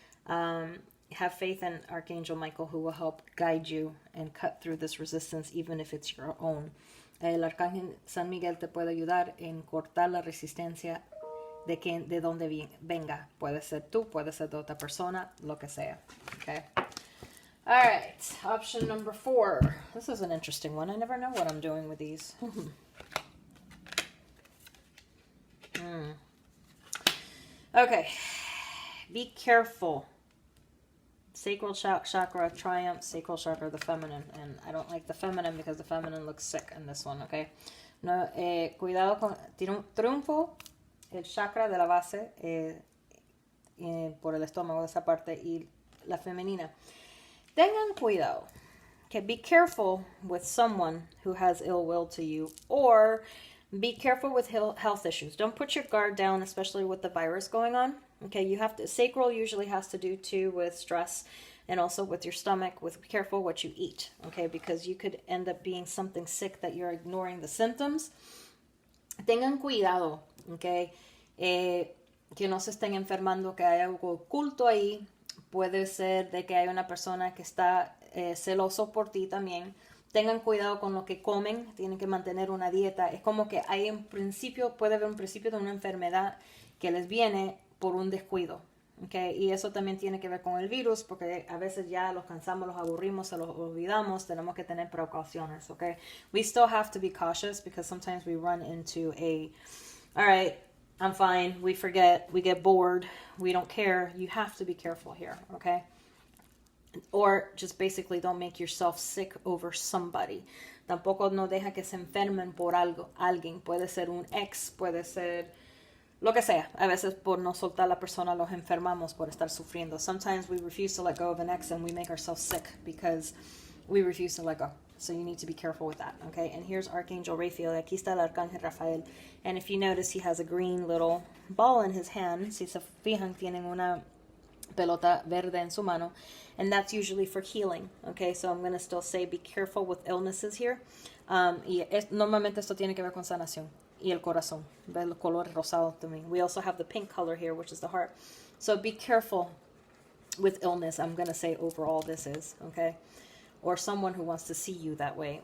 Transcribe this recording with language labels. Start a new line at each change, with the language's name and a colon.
English: Have faith in Archangel Michael, who will help guide you and cut through this resistance, even if it's your own.
Spanish: El Arcángel San Miguel te puede ayudar en cortar la resistencia de donde venga. Puede ser tú, puede ser de otra persona, lo que sea.
English: Okay. All right. Option number 4. This is an interesting one. I never know what I'm doing with these. Okay. Be careful. Sacral chakra, triumph, sacral chakra, the feminine. And I don't like the feminine because the feminine looks sick in this one, okay?
Spanish: No, cuidado con triunfo, el chakra de la base, por el estómago, de esa parte, y la femenina. Tengan cuidado.
English: Okay, be careful with someone who has ill will to you, or be careful with health issues. Don't put your guard down, especially with the virus going on. Okay, you have to, sacral usually has to do too with stress and also with your stomach, be careful what you eat, okay, because you could end up being something sick that you're ignoring the symptoms.
Spanish: Tengan cuidado ¿ok? Que no se estén enfermando, que hay algo oculto ahí. Puede ser de que hay una persona que está celoso por ti también. Tengan cuidado con lo que comen, tienen que mantener una dieta. Es como que hay un principio, puede haber un principio de una enfermedad que les viene por un descuido. Okay, y eso también tiene que ver con el virus, porque a veces ya los cansamos, los aburrimos, se los olvidamos, tenemos que tener precauciones, okay?
English: We still have to be cautious because sometimes we run into all right, I'm fine, we forget, we get bored, we don't care. You have to be careful here, okay? Or just basically don't make yourself sick over somebody.
Spanish: Tampoco no deja que se enfermen por algo, alguien. Puede ser un ex, puede ser lo que sea. A veces por no soltar a la persona los enfermamos por estar sufriendo.
English: Sometimes we refuse to let go of an ex and we make ourselves sick because we refuse to let go. So you need to be careful with that, okay? And here's Archangel Raphael.
Spanish: Aquí está el Arcángel Rafael.
English: And if you notice, he has a green little ball in his hand.
Spanish: Si se fijan, tienen una pelota verde en su mano.
English: And that's usually for healing, okay? So I'm going to still say be careful with illnesses here.
Spanish: Normalmente esto tiene que ver con sanación. Y el corazón. ¿Ves los colores rosados también?
English: We also have the pink color here, which is the heart. So be careful with illness. I'm going to say overall this is, okay? Or someone who wants to see you that way.